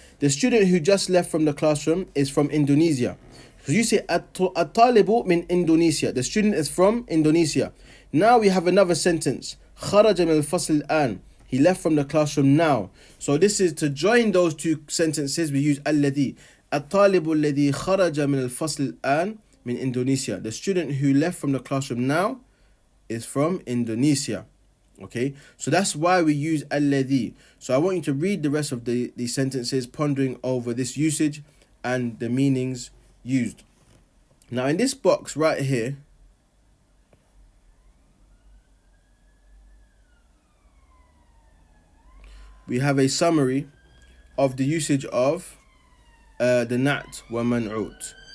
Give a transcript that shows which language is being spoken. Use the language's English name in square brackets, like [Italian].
[English] The student who just left from the classroom is from Indonesia. So you say [Arabic] الطالب من [English] Indonesia. The student is from Indonesia. Now we have another sentence. [Arabic] خرج من الفصل الآن. [English] He left from the classroom now. So this is to join those two sentences. We use الذي. [Arabic] الطالب الذي خرج من الفصل الآن من Indonesia. [English] The student who left from the classroom now is from Indonesia. Okay, so that's why we use alladhi. So I want you to read the rest of these sentences, pondering over this usage and the meanings used. Now in this box right here, we have a summary of the usage of the nat wa man'ut.